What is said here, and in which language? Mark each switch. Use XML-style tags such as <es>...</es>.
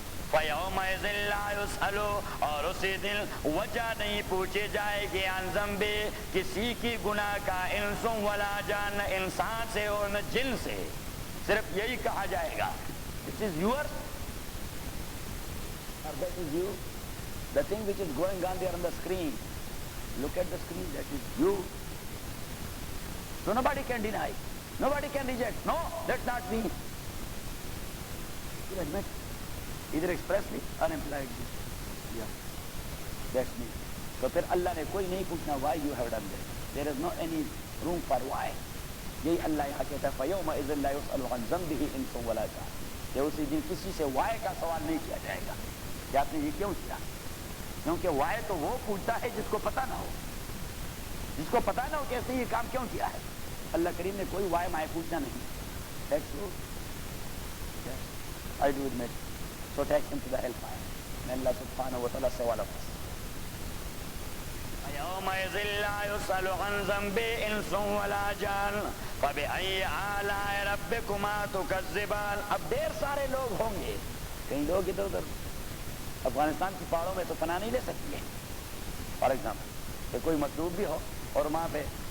<ar>فَيَوْمَئِذٍ لَا يُسْأَلُ،</ar> <ur>اور اسی دن وجہ نہیں پوچھی جائے گی،</ur> <ar>عن ذنبِهِ،</ar> <ur>کسی کی گناہ کا،</ur> <ar>انس ولا جان،</ar> <ur>انسان سے اور نہ جن سے، صرف یہی کہا جائے گا</ur> <en>this is yours or that is you, the thing which is going on there on the screen, look at the screen, that is you. So nobody can deny, nobody can reject, no, that's not me. You admit, either expressly or impliedly, yeah, that's me.</en> <ur>تو پھر اللہ نے کوئی نہیں پوچھنا</ur> <en>why you have done that, there is no any room for why.</en> <ur>یہی اللہ یہاں کہتا ہے</ur> <ar>فَيَوْمَئِذٍ لَا يُسْأَلُ عَنْ ذَنبِهِ إِنسٌ وَلَا جَانٌ،</ar> <ur>کہ اسی دن کسی سے why کا سوال نہیں کیا جائے گا کہ آپ نے یہ کیوں کیا، کیونکہ why تو وہ پوچھتا ہے جس کو پتہ نہ ہو، جس کو پتہ نہ ہو کہ اس نے یہ کام کیوں کیا ہے۔ اللہ کریم نے کوئی why مائے پوچھنا نہیں۔</ur> <en>That's true. Yes, I do admit. So take him to the hellfire. May Allah subhanahu wa ta'ala save all of us.</en> <ar>يَوْمَئِذٍ لَا يُسْأَلُ عَنْ ذَنبِهِ إِنسٌ وَلَا جَانٌ فَبِأَيِّ آلَاءِ رَبِّكُمَا تُكَذِّبَانِ۔</ar> <ur>اب ڈھیر سارے لوگ ہوں گے، کئی لوگ ادھر ادھر افغانستان کی پہاڑوں میں تو پناہ نہیں لے سکتی ہے،</ur> <en>for example</en> <ur>کہ کوئی مطلوب بھی ہو اور وہاں پہ</ur>